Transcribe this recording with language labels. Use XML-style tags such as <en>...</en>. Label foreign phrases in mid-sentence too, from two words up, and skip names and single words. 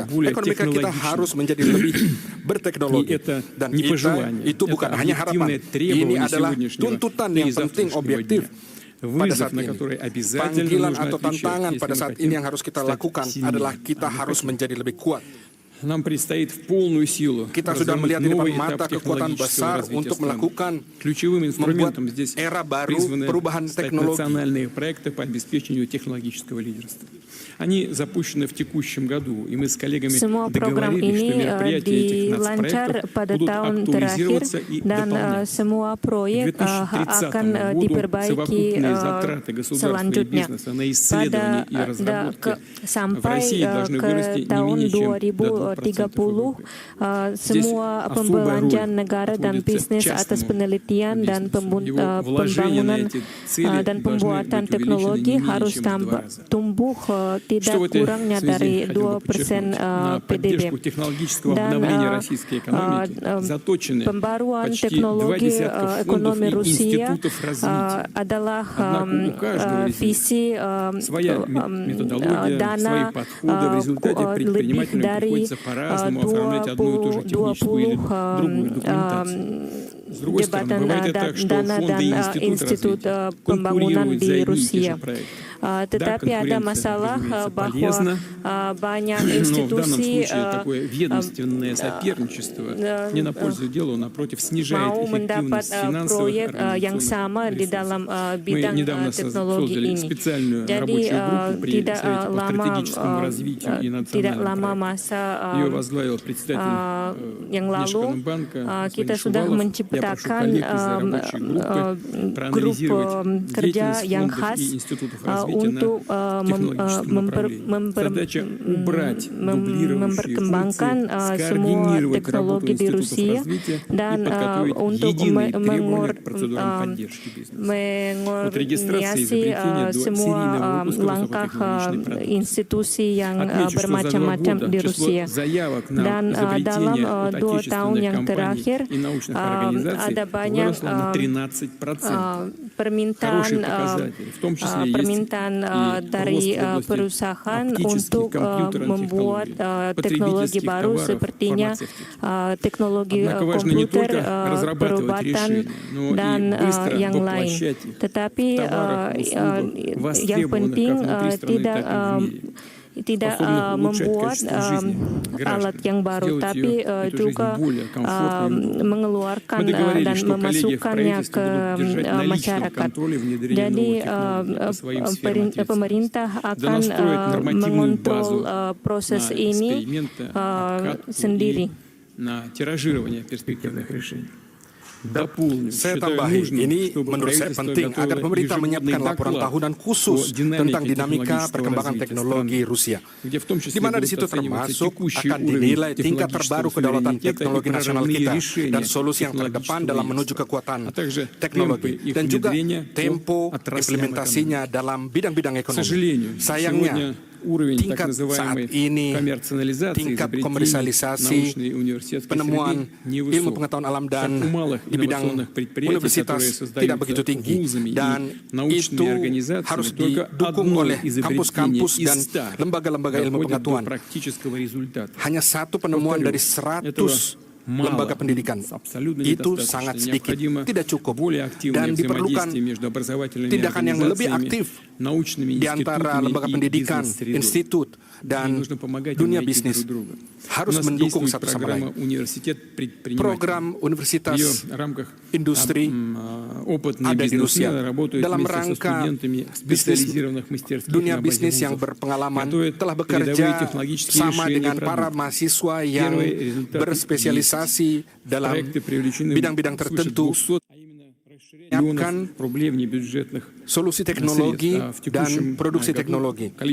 <id>Ekonomi kita harus menjadi lebih berteknologi. Dan itu bukan hanya harapan, ini adalah tuntutan yang penting objektif pada saat ini. Panggilan atau tantangan pada saat ini yang harus kita lakukan adalah kita harus menjadi lebih kuat.</id> <ru>нам предстоит в полную силу</ru> <id>Kita sudah melihat di</id> <ru>новый</ru> <id>depan mata</id> <ru>этап</ru> <id>kekuatan</id> <ru>технологического</ru> <id>besar</id> <ru>развития</ru> <id>untuk</id> <ru>страны.</ru> <id>melakukan</id> <ru>Ключевым</ru> <id>membuat</id> <ru>инструментом здесь</ru> <id>era baru</id> <ru>призваны</ru> <id>perubahan</id> <ru>стать</ru> <id>teknologi.</id> <ru>национальные проекты по обеспечению технологического лидерства. Они запущены в текущем году, и мы с коллегами</ru> <id>Semua program</id> <ru>договорились, что</ru> <id>ini</id> <ru>мероприятия этих</ru> <id>dilancar</id> <ru>нацпроектов</ru> <id>pada</id> <ru>будут</ru> <id>tahun terakhir</id> <ru>актуализироваться и</ru> <id>dan</id> <ru>дополняться.</ru> <id>semua</id> <ru>К</ru> <id>proyek</id> <ru>2030</ru> <id>akan</id> <ru>году</ru> <id>diperbaiki</id> <ru>совокупные затраты государства и</ru> <id>selanjutnya.</id> <ru>бизнеса на исследования и разработки в</ru> <id>Sampai</id> <ru>России должны</ru> <id>ke</id> <ru>вырасти не</ru> <id>tahun</id> <ru>менее чем до 2%</ru> <id>2030,</id> <ru>Здесь</ru> <id>semua</id> <ru>особая</ru> <id>pembelanjaan</id> <ru>роль</ru> <id>negara dan</id> <ru>отводится</ru> <id>bisnis atas</id> <ru>частному</ru> <id>penelitian dan</id> <ru>бизнесу. Его вложения на</ru> <id>pembangunan</id> <ru>эти цели</ru> <id>dan</id> <ru>должны</ru> <id>pembuatan</id> <ru>быть увеличены</ru> <id>teknologi</id> <ru>не менее</ru> <id>harus</id> <ru>чем в 2 раза.</ru> <id>tumbuh tidak</id> <ru>Что в этой</ru> <id>kurangnya</id> <ru>связи</ru> <id>dari</id> <ru>хотел бы</ru> <id>2%</id> <ru>подчеркнуть? На</ru> <id>PDB.</id> <ru>поддержку технологического</ru> <id>Dan</id> <ru>обновления российской экономики заточены</ru> <id>pembaruan</id> <ru>почти 2</ru> <id>teknologi</id> <ru>десятка фондов</ru> <id>ekonomi</id> <ru>и</ru> <id>Rusia</id> <ru>институтов развития.</ru> <id>adalah</id> <ru>Однако у каждого из них</ru> <id>visi</id> <ru>своя методология,</ru> <id>dana</id> <ru>свои подходы. В результате</ru> <id>lebih</id> <ru>предпринимателям</ru> <id>dari</id> <ru>приходится по-разному оформлять одну и ту же техническую или другую документацию. С другой стороны,</ru> <id>jabatan</id> <ru>бывает и так, что</ru> <id>dana</id> <ru>фонды и</ru> <id>dan</id> <ru>институты</ru> <id>institut</id> <ru>развития</ru> <id>pembangunan</id> <ru>конкурируют</ru> <id>di</id> <ru>за одни и те же</ru> <id>Rusia.</id> <ru>проекты.</ru> <id>Tetapi ada</id> <ru>конкуренция,</ru> <id>masalah</id> <ru>разумеется,</ru> <id>bahwa</id> <ru>полезна,</ru> <id>banyak</id> <ru>но в данном</ru> <id>institusi</id> <ru>случае такое ведомственное соперничество не на пользу делу, напротив, снижает</ru> <id>mau mendapat</id> <ru>эффективность финансовых</ru> <id>proyek yang</id> <ru>организационных</ru> <id>sama di</id> <ru>ресурсов.</ru> <id>dalam</id> <ru>Мы</ru> <id>bidang</id> <ru>недавно</ru> <id>teknologi</id> <ru>создали</ru> <id>ini.</id> <ru>специальную</ru> <id>Jadi</id> <ru>рабочую группу при</ru> <id>tidak</id> <ru>Совете по</ru> <id>lama</id> <ru>стратегическому развитию и</ru> <id>tidak</id> <ru>национальным</ru> <id>lama</id> <ru>проектам.</ru> <id>masa</id> <ru>Ее возглавил представитель</ru> <id>yang lalu</id> <ru>Внешэкономбанка</ru> <id>kita</id> <ru>господин</ru> <id>sudah</id> <ru>Шувалов. Я прошу</ru> <id>menciptakan</id> <ru>коллег из рабочей группы</ru> <id>grup</id> <ru>проанализировать</ru> <id>kerja</id> <ru>деятельность</ru> <id>yang</id> <ru>фондов</ru> <id>khas</id> <ru>и институтов развития</ru> <id>untuk</id> <ru>на технологическом направлении. Задача убрать дублирующие</ru> <id>memperkembangkan</id> <ru>функции,</ru> <id>semua</id> <ru>скоординировать работу</ru> <id>teknologi di</id> <ru>институтов</ru> <id>Rusia</id> <ru>развития и</ru> <id>dan</id> <ru>подготовить</ru> <id>untuk</id> <ru>единые требования к процедурам поддержки бизнеса. От регистрации изобретения до</ru> <id>semua</id> <ru>серийного выпуска</ru> <id>langkah</id> <ru>высокотехнологичной продукции.</ru> <id>institusi yang</id> <ru>Отмечу, что за 2</ru> <id>bermacam-macam</id> <ru>года</ru> <id>di</id> <ru>число</ru> <id>Rusia.</id> <ru>заявок на</ru> <id>Dan dalam</id> <ru>изобретения от</ru> <id>2 tahun</id> <ru>отечественных</ru> <id>yang</id> <ru>компаний</ru> <id>terakhir</id> <ru>и научных организаций</ru> <id>ada banyak</id> <ru>выросло на 13%.</ru> <id>permintaan</id> <ru>Хороший показатель, в том числе есть</ru> <id>permintaan</id> <ru>и</ru> <id>dari</id> <ru>рост в области</ru> <id>perusahaan</id> <ru>оптических,</ru> <id>untuk</id> <ru>компьютерных</ru> <id>membuat</id> <ru>технологий,</ru> <id>teknologi</id> <ru>потребительских</ru> <id>baru</id> <ru>товаров,</ru> <id>sepertinya</id> <ru>фармацевтики.</ru> <id>teknologi</id> <ru>Однако важно не</ru> <id>komputer,</id> <ru>только разрабатывать</ru> <id>perubatan</id> <ru>решения, но</ru> <id>dan</id> <ru>и быстро</ru> <id>yang lain.</id> <ru>воплощать их</ru> <id>Tetapi</id> <ru>в товарах, услугах,</ru> <id>yang</id> <ru>востребованных</ru> <id>penting</id> <ru>как внутри страны,</ru> <id>tidak</id> <ru>так и в мире.</ru> <id>tidak</id> <ru>Способных улучшать</ru> <id>membuat</id> <ru>качество жизни</ru> <id>alat</id> <ru>граждан,</ru> <id>yang baru,</id> <ru>сделать</ru> <id>tapi</id> <ru>эту жизнь</ru> <id>juga</id> <ru>более комфортной и удобной.</ru> <id>mengeluarkan</id> <ru>Мы договорились,</ru> <id>dan</id> <ru>что коллеги в</ru> <id>memasukkannya</id> <ru>правительстве</ru> <id>ke</id> <ru>будут держать на личном</ru> <id>masyarakat.</id> <ru>контроле внедрение</ru> <id>Jadi</id> <ru>новых технологий по своим сферам ответственности.</ru> <id>pemerintah akan</id> <ru>Настроить нормативную</ru> <id>mengontrol</id> <ru>базу</ru> <id>proses</id> <ru>на</ru> <id>ini</id> <ru>эксперименты, обкатку</ru> <id>sendiri.</id> <ru>и на тиражирование перспективных решений. Дополню,</ru> <id>Saya</id> <ru>считаю</ru> <id>tambahi,</id> <ru>нужным,</ru> <id>ini</id> <ru>чтобы</ru> <id>menurut saya</id> <ru>правительство</ru> <id>penting agar</id> <ru>готовило</ru> <id>pemerintah</id> <ru>ежегодный</ru> <id>menyiapkan laporan</id> <ru>доклад</ru> <id>tahunan</id> <ru>о</ru> <id>khusus</id> <ru>динамике</ru> <id>tentang dinamika</id> <ru>технологического</ru> <id>perkembangan</id> <ru>развития</ru> <id>teknologi</id> <ru>страны,</ru> <id>Rusia,</id> <ru>где в том числе</ru> <id>di mana di</id> <ru>будут</ru> <id>situ</id> <ru>оцениваться</ru> <id>termasuk</id> <ru>текущий</ru> <id>akan</id> <ru>уровень</ru> <id>dinilai tingkat</id> <ru>технологического</ru> <id>terbaru kedaulatan</id> <ru>суверенитета и</ru> <id>teknologi nasional</id> <ru>прорывные</ru> <id>kita</id> <ru>решения</ru> <id>dan solusi yang terdepan dalam menuju</id> <ru>технологического</ru> <id>kekuatan</id> <ru>а также</ru> <id>teknologi</id> <ru>темпы их</ru> <id>dan juga</id> <ru>внедрения</ru> <id>tempo</id> <ru>по отраслям</ru> <id>implementasinya dalam bidang-bidang</id> <ru>К</ru> <id>ekonomi.</id> <ru>сожалению,</ru> <id>Sayangnya,</id> <ru>сегодня уровень так</ru> <id>tingkat</id> <ru>называемой</ru> <id>saat ini,</id> <ru>коммерциализации</ru> <id>tingkat</id> <ru>изобретений</ru> <id>komersialisasi</id> <ru>научной и университетской</ru> <id>penemuan</id> <ru>среды невысок.</ru> <id>ilmu pengetahuan alam dan</id> <ru>Как у малых</ru> <id>di bidang</id> <ru>инновационных предприятий,</ru> <id>universitas</id> <ru>которые</ru> <id>tidak begitu</id> <ru>создаются</ru> <id>tinggi</id> <ru>вузами</ru> <id>dan</id> <ru>и научными</ru> <id>itu</id> <ru>организациями,</ru> <id>harus</id> <ru>только</ru> <id>didukung</id> <ru>одно</ru> <id>oleh</id> <ru>изобретение</ru> <id>kampus-kampus</id> <ru>из</ru> <id>dan</id> <ru>100</ru> <id>lembaga-lembaga ilmu</id> <ru>доходит до</ru> <id>pengetahuan.</id> <ru>практического результата.</ru> <id>Hanya satu penemuan dari 100 lembaga pendidikan. Itu sangat sedikit, tidak cukup, dan diperlukan tindakan yang lebih aktif di antara lembaga pendidikan, institut, dan dunia bisnis. Harus mendukung satu sama lain. Program universitas industri ada di Rusia dalam rangka bisnis, dunia bisnis yang berpengalaman telah bekerja sama dengan para mahasiswa yang berspesialisasi dalam bidang-bidang tertentu, menyiapkan solusi teknologi dan produksi teknologi.</id>